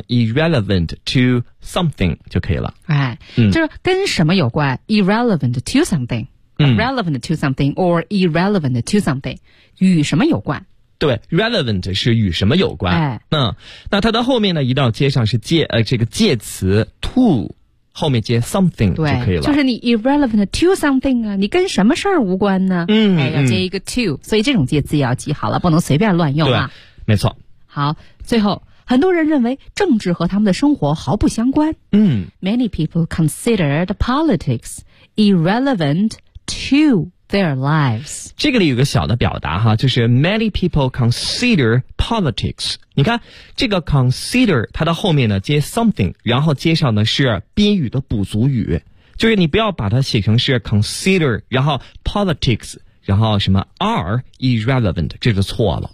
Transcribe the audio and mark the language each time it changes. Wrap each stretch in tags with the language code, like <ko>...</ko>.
<en>irrelevant to something</en> <zh>就可以了。哎，就是跟什么有关 ，</zh> <en>irrelevant to something。 Relevant to something or irrelevant to something，</en> <zh>与什么有关？对 ，relevant 是与什么有关？哎，那它的后面呢？一定要接上是这个介词 to， 后面接 something 就可以了。就是你</zh> <en>irrelevant to something</en> <zh>啊，你跟什么事儿无关呢？嗯，哎，要接一个 to，所以这种介词也要记好了，不能随便乱用啊。对，没错。好，最后。很多人认为政治和他们的生活毫不相关。</zh> <en>Many people consider the politics irrelevant to their lives.</en> <zh>这个里有个小的表达哈，就是</zh> <en>many people consider politics.</en> <zh>你看这个 consider 它的后面呢接 something， 然后接上呢是宾语的补足语，就是你不要把它写成是 consider 然后 politics然后什么</zh> <en>are irrelevant，</en> <zh>这就错了。</zh>